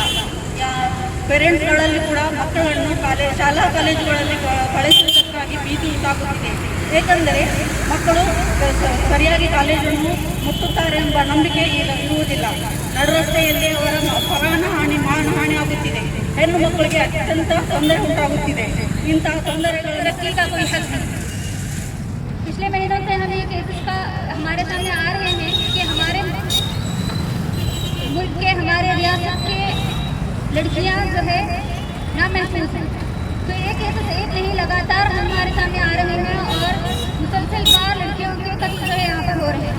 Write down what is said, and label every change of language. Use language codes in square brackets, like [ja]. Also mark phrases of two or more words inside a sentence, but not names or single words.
[kn] ಪೇರೆಂಟ್ಸ್ಗಳಲ್ಲಿ ಕೂಡ ಮಕ್ಕಳನ್ನು ಶಾಲಾ ಕಾಲೇಜುಗಳಲ್ಲಿ ಕಳಿಸುವುದಕ್ಕಾಗಿ ಭೀತಿ ಉಂಟಾಗುತ್ತಿದೆ. ಏಕೆಂದರೆ ಮಕ್ಕಳು ಸರಿಯಾಗಿ ಕಾಲೇಜನ್ನು ಮುಟ್ಟುತ್ತಾರೆ ಎಂಬ ನಂಬಿಕೆ ಈಗ ಇರುವುದಿಲ್ಲ. ನಡುರಸ್ತೆಯಲ್ಲಿ ಅವರ ಪ್ರಾಣಹಾನಿ ಮಾನಹಾನಿ ಆಗುತ್ತಿದೆ. ಹೆಣ್ಣು ಮಕ್ಕಳಿಗೆ ಅತ್ಯಂತ ತೊಂದರೆ ಉಂಟಾಗುತ್ತಿದೆ. ಇಂತಹ ತೊಂದರೆಗಳ [hi] पिछले महीनों से हमें केसेस का हमारे सामने आ रहे हैं कि हमारे मुल्क के हमारे रियासत के लड़कियां जो है ना महफूज हैं. तो ये केसेस एक नहीं लगातार हमारे सामने आ रहे हैं और मुसलसल बार लड़कियों के कत्ल जो है यहाँ पर हो रहे हैं.